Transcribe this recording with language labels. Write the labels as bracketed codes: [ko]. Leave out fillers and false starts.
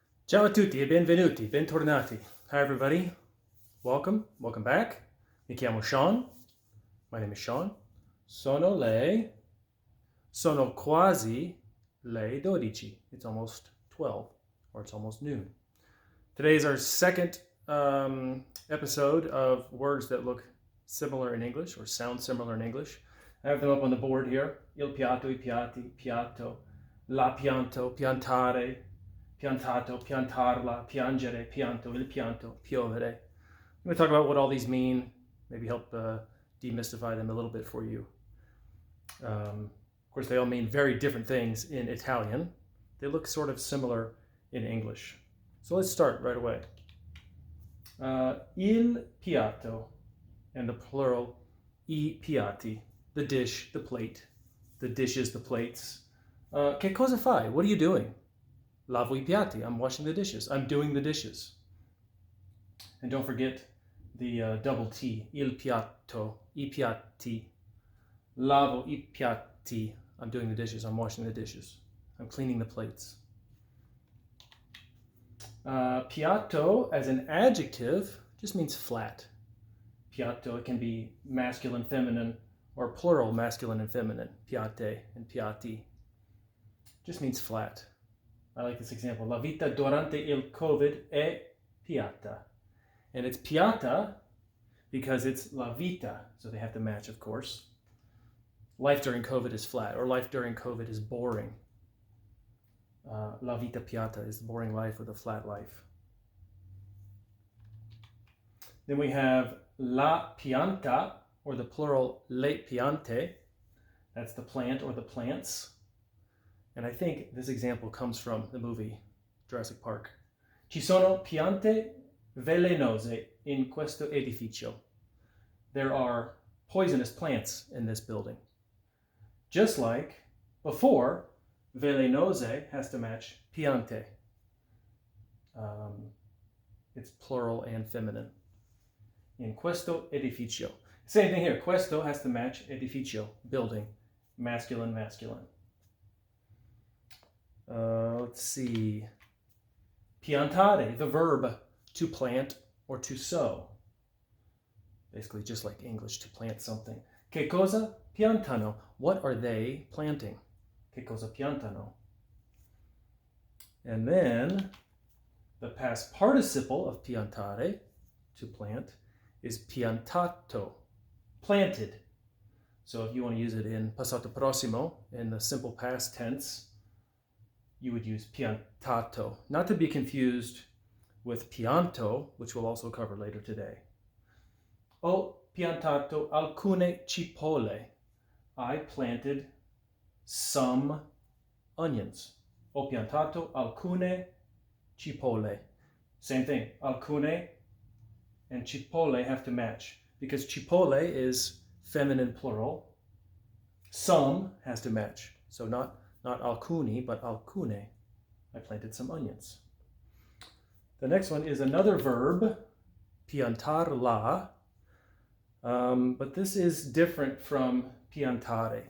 [it] Ciao a tutti e benvenuti, bentornati. [en] Hi everybody, welcome back. [it] Mi chiamo Sean, [en] my name is Sean. [it] Sono quasi le 12. [en] It's almost 12, or it's almost noon. Today is our second episode of words that look similar in English, or sound similar in English. I have them up on the board here. [it] Il piatto, I piatti, piatto, la pianto, piantare, piantato, piantarla, piangere, pianto, il pianto, piovere. [en] I'm going to talk about what all these mean, maybe help demystify them a little bit for you. Of course, they all mean very different things in Italian. They look sort of similar in English. So let's start right away. Il piatto, and the plural, I piatti, the dish, the plate, the dishes, the plates. [it] Che cosa fai? [en] What are you doing? [it] Lavo I piatti. [en] I'm washing the dishes. I'm doing the dishes. And don't forget the double T. [it] Il piatto. I piatti. Lavo I piatti. [en] I'm doing the dishes. I'm washing the dishes. I'm cleaning the plates. Piatto as an adjective just means flat. Piatto, it can be masculine, feminine, or plural masculine and feminine. Piatte and piatti. Just means flat. I like this example. [it] La vita durante il Covid è piatta. [en] And it's piatta because it's la vita, so they have to match, of course. Life during COVID is flat, or life during COVID is boring. La vita piatta is the boring life or the flat life. Then we have la pianta, or the plural le piante. That's the plant or the plants. And I think this example comes from the movie Jurassic Park. [it] Ci sono piante velenose in questo edificio. [en] There are poisonous plants in this building. Just like before, velenose has to match piante. It's plural and feminine. [it] In questo edificio. [en] Same thing here. Questo has to match edificio, building, masculine, masculine. Let's see. Piantare, the verb to plant or to sow. Basically just like English, to plant something. [it] Che cosa piantano? [en] What are they planting? [it] Che cosa piantano? [en] And then the past participle of piantare, to plant, is piantato, planted. So if you want to use it in passato prossimo, in the simple past tense, you would use piantato, not to be confused with pianto, which we'll also cover later today. [it] Ho piantato alcune cipolle. [en] I planted some onions. [it] Ho piantato alcune cipolle. [en] Same thing, alcune and cipolle have to match because cipolle is feminine plural. Some has to match. So not alcuni, but alcune. I planted some onions. The next one is another verb, piantarla, but this is different from piantare.